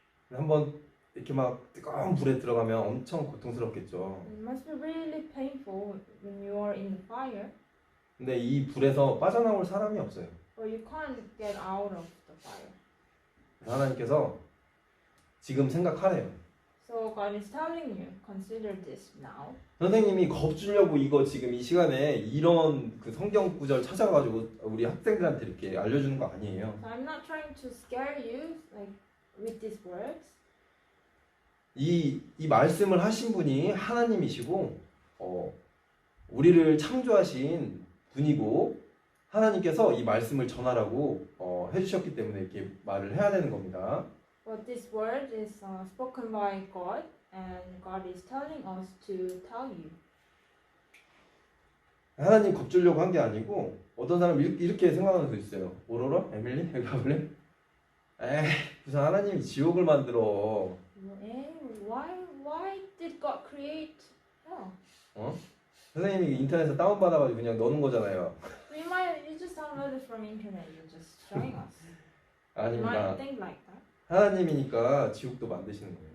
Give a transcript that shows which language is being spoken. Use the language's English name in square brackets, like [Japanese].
[Korean] 한번 이렇게 막 뜨거운 불에 들어가면 엄청 고통스럽겠죠. [English] It must be really painful when you are in the fire, [Korean] 근데 이 불에서 빠져나올 사람이 없어요. [English] but you can't get out of the fire. [Korean] 그래서 하나님께서 지금 생각하래요. [English] So God is telling you, consider this now. [Korean] 선생님이 겁주려고 이거 지금 이 시간에 이런 그 성경 구절 찾아가지고 우리 학생들한테 이렇게 알려주는 거 아니에요. [English] So I'm not trying to scare you like with these words. [Korean] 이 말씀을 하신 분이 하나님이시고 우리를 창조하신 분이고 하나님께서 이 말씀을 전하라고 해주셨기 때문에 이렇게 말을 해야 되는 겁니다. [English] But this word is spoken by God, and God is telling us to tell you. [Korean] 하나님 겁주려고 한 게 아니고 어떤 사람은 이렇게 생각하는 수 있어요. 오로라? 에밀리? 여기 가볼래? 에이 무슨 하나님이 지옥을 만들어. [English] Why did God create hell? [Korean] 선생님이 인터넷에서 다운받아가지고 그냥 넣는 거잖아요. [English] You just downloaded from internet. You're just showing us. You [Korean] 아닙니다. [English] might think like that. [Korean] 하나님이니까 지옥도 만드시는 거예요.